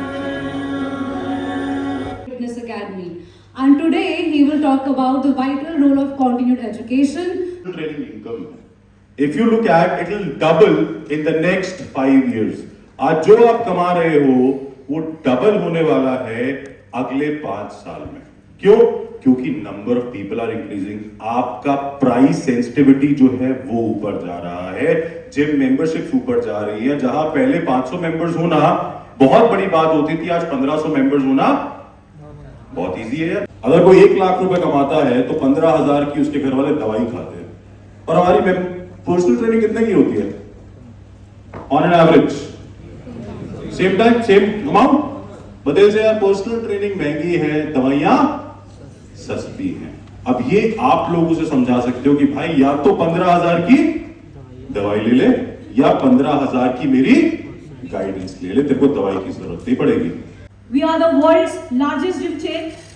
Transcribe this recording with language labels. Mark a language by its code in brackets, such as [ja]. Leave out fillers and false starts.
[en] Fitness Academy, and today he will talk about the vital role of continued education. Training income if you look at it will double in the next 5 years [hi] आज जो आप कमा रहे हो वो double होने वाला है अगले 5 साल में क्यों क्योंकि [en] number of people are increasing [hi] आपका प्राइस सेंसिटिविटी जो है वो ऊपर जा रहा है जिम मेंबरशिप ऊपर जा रही है जहां पहले 500 मेंबर्स होना बहुत बड़ी बात होती थी आज 1500 मेंबर्स होना बहुत इजी है अगर कोई 1 लाख रुपए कमाता है तो 15,000 की उसके घर वाले दवाई खाते हैं और हमारी पर्सनल ट्रेनिंग कितने की होती है [en] on an average same time same amount [hi] बदल से यार पर्सनल ट्रेनिंग महंगी है दवाइयां सस्ती हैं अब ये आप लोगों से समझा सकते हो कि भाई या तो 15,000 की दवाई ले ले या 15,000 की मेरी गाइडेंस ले ले तेरे को दवाई की जरूरत नहीं पड़ेगी [en] We are the world's largest gym chain.